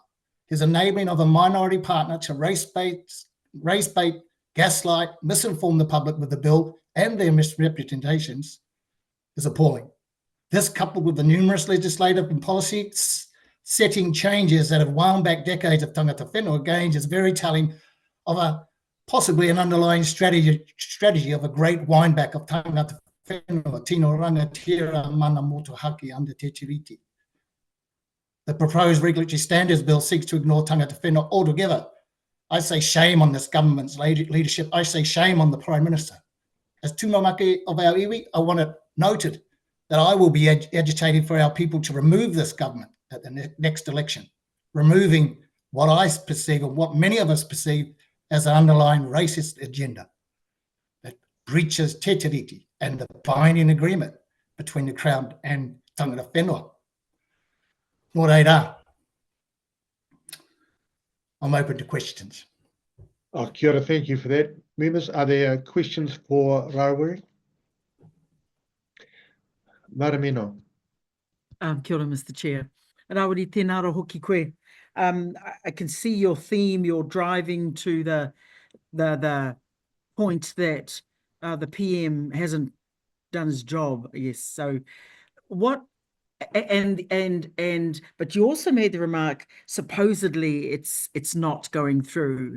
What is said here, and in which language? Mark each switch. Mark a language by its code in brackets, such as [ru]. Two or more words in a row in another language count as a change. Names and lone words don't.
[en] His enabling of a minority partner to race bait, gaslight, misinform the public with the bill and their misrepresentations is appalling. This, coupled with the numerous legislative and policy setting changes that have wound back decades of [mi] tangata whenua [en] gains, is very telling of possibly an underlying strategy of a great windback of [mi] tangata whenua, tino rangatira mana motuhake [en] under Te Tiriti. The proposed regulatory standards bill seeks to ignore [mi] tangata whenua [en] altogether. I say shame on this government's leadership. I say shame on the Prime Minister. As tūmamaki of our iwi, I want it noted that I will be agitating for our people to remove this government at the next election, removing what I perceive and what many of us perceive as an underlying racist agenda that breaches Te Tiriti and the binding agreement between the Crown and [mi] tangata whenua. Nō reira, [en] I'm open to questions. [mi] Oh, kia ora, [en] thank you for that. Members, are there questions for Rawiri? Maramino. [mi] Kia ora, [en] Mr. Chair. [mi] Rawiri, tēnā rā hoki koe. [en] I can see your theme, you're driving to the point that the PM hasn't done his job. Yes. So what, but you also made the remark, supposedly it's not going through.